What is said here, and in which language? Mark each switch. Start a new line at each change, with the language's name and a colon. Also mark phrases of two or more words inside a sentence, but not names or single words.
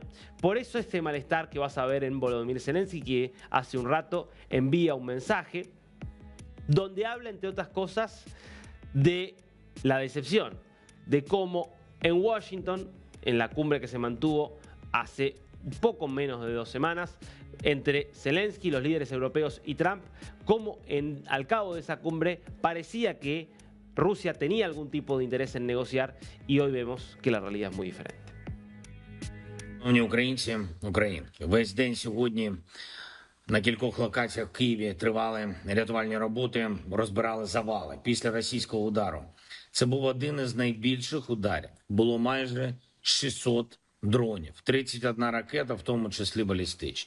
Spanish: Por eso este malestar que vas a ver en Volodymyr Zelensky, que hace un rato envía un mensaje donde habla, entre otras cosas, de la decepción, de cómo en Washington, en la cumbre que se mantuvo hace poco menos de 2 semanas, entre Zelensky, los líderes europeos y Trump, como al cabo de esa cumbre parecía que Rusia tenía algún tipo de interés en negociar, y hoy vemos que la realidad es muy diferente.
Ukrainian: Шановні українці, українки, весь день сьогодні на кількох локаціях в Києві тривали рятувальні роботи, розбирали завали після російського удару. Це був один із найбільших ударів. Було майже 600 дронів, 31 ракета, в тому числі балістичні.